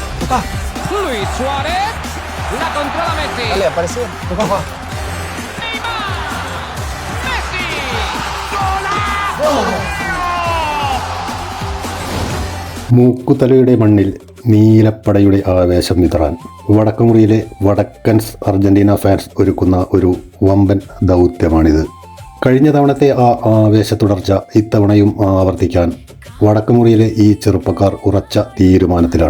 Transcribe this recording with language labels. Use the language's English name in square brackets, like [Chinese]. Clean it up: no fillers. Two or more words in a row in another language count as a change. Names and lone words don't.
[Spanish] Luis Suárez. La controla Messi. Dale, apareció. Neymar. Messi. ¡Golazo! [Malayalam] മൂക്കുതലയുടെ മണ്ണിൽ നീലപ്പടയുടെ ആവേശം വിതറാൻ വടക്കുമുറിയിലെ വടക്കൻസ് അർജന്റീന ഫാൻസ് ഒരുക്കുന്ന ഒരു വമ്പൻ ദൗത്യമാണിത്. കഴിഞ്ഞ തവണത്തെ ആ ആവേശ തുടർച്ച ഇത്തവണയും ആവർത്തിക്കാൻ വടക്കുമുറിയിലെ ഈ ചെറുപ്പക്കാർ ഉറച്ച തീരുമാനത്തിലാണ്.